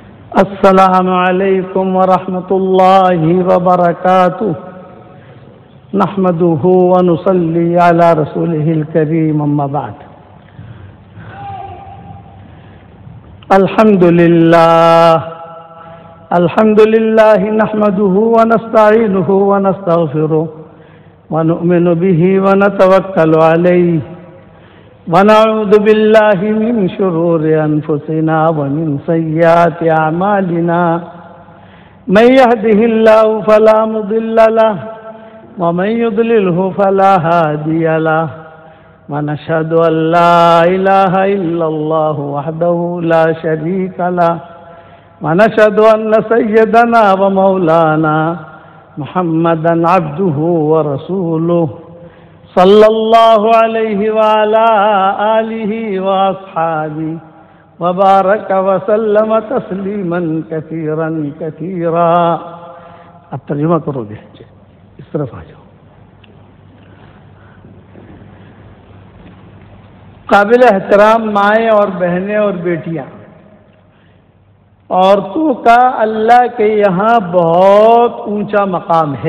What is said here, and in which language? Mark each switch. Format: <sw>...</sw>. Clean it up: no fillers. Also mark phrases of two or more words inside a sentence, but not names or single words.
<ar>السلام عليكم ورحمة الله وبركاته. نحمده ونصلي على رسوله الكريم، أما بعد. الحمد لله نحمده ونستعينه ونستغفره ونؤمن به ونتوكل عليه ونعوذ بالله من شرور أنفسنا ومن سيئات أعمالنا. من يهده الله فلا مضل له ومن يضلله فلا هادي له. ونشهد أن لا إله إلا الله وحده لا شريك له ونشهد أن سيدنا ومولانا محمدا عبده ورسوله صلى الله عليه وعلى آله وأصحابه وبارك وسلم تسليما كثيرا كثيرا.</ar> <ur>اب ترجمہ کرو گے، اس طرف آ جاؤ. قابل احترام مائیں اور بہنیں اور بیٹیاں، عورتوں کا اللہ کے یہاں بہت اونچا مقام ہے.</ur>